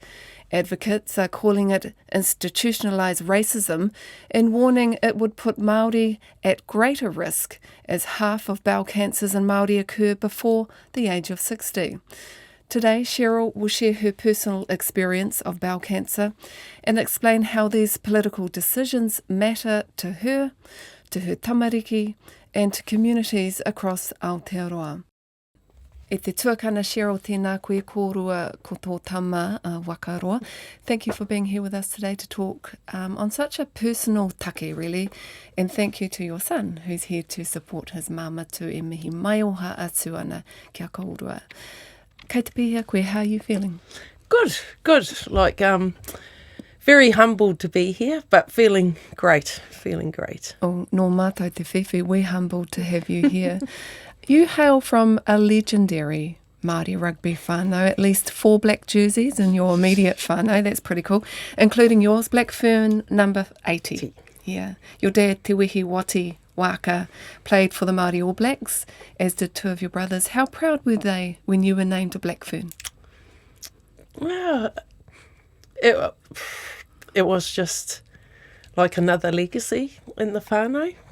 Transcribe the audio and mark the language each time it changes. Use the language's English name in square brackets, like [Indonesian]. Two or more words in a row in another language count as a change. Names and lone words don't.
[English] Advocates are calling it institutionalised racism and warning it would put Māori at greater risk as half of bowel cancers in Māori occur before the age of 60. Today, Cheryl will share her personal experience of bowel cancer and explain how these political decisions matter to her tamariki, and to communities across Aotearoa. [Māori] E te tuakana Cheryl, tēnā koe kōrua ko tō tama wakaroa. [English] Thank you for being here with us today to talk on such a personal take, really. And thank you to your son, who's here to support his [Māori] māmatu e mihi mai o ha atu ana kia kaurua. Kei te pihia koe, [English] how are you feeling? Good. Very humbled to be here, but feeling great. [Māori] Oh, nō mātou te whiwhi, [English] we're humbled to have you here. You hail from a legendary Māori rugby whānau, at least 4 black jerseys in your immediate whānau, that's pretty cool, including yours, Black Fern number 80. Yeah. Your dad, Te Wehi Wati Waaka, played for the Māori All Blacks, as did 2 of your brothers. How proud were they when you were named a Black Fern? Well, it was just like another legacy in the whānau.